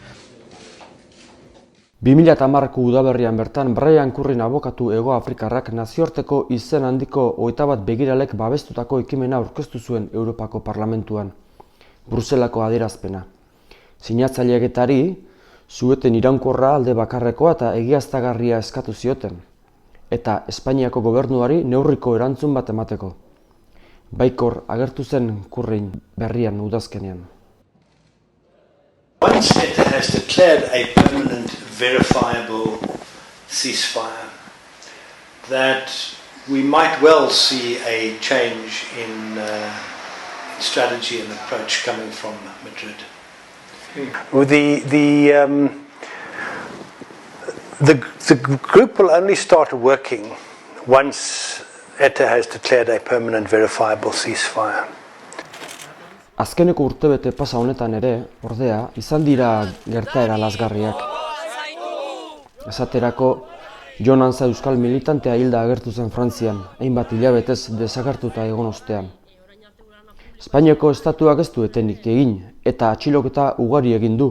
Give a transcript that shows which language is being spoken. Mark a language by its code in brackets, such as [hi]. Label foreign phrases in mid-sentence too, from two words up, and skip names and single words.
[eu] 2010ko udaberrian bertan Brian Currin abokatu Hego Afrikarrak nazioarteko izen handiko 21 begiralek babestutako ekimena aurkeztu zuen Europako Parlamentuan. Bruselako adierazpena. Sinatzaileetari zueten iraunkorra, alde bakarrekoa eta egiaztagarria eskatu zioten, eta Espainiako gobernuari neurriko erantzun bat emateko. Baikor agertu zen Kurrin berrian udazkenean. [en] Once ETA has declared a permanent, verifiable ceasefire, that we might well see a change in strategy and approach coming from Madrid. Well, the group will only start working once ETA has declared a permanent, verifiable ceasefire. [eu] Azkeneko urtebete pasa honetan ere, ordea, izan dira gertaera lazgarriak. Esaterako, Jon Anza euskal militantea hilda agertu zen Frantzian, hainbat hilabetez desagertuta egon ostean. Espainiako estatuak ez du etenik egin, eta atxiloketa ugari egin du.